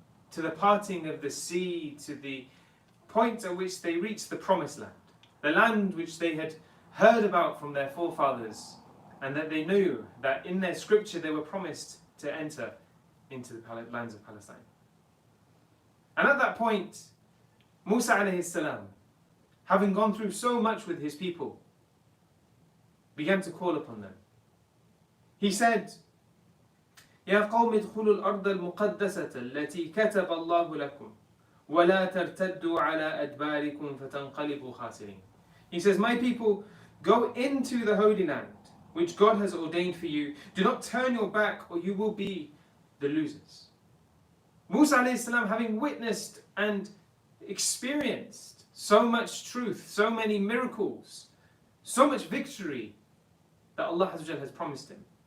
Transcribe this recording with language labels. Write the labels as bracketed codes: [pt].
[en] to the parting of the sea, to the point at which they reached the promised land, the land which they had heard about from their forefathers, and that they knew that in their scripture they were promised to enter into the lands of Palestine. And at that point, Musa alayhi salam, having gone through so much with his people, began to call upon them. He said, [ar] يا قوم ادخلوا الأرض المقدسة التي كتب الله لكم ولا ترتدوا على أدباركم فتنقلبوا خاسرين. [en] He says, my people, go into the Holy Land, which God has ordained for you. Do not turn your back or you will be the losers. Musa alayhi salam, having witnessed and experienced so much truth, so many miracles, so much victory that Allah has promised him,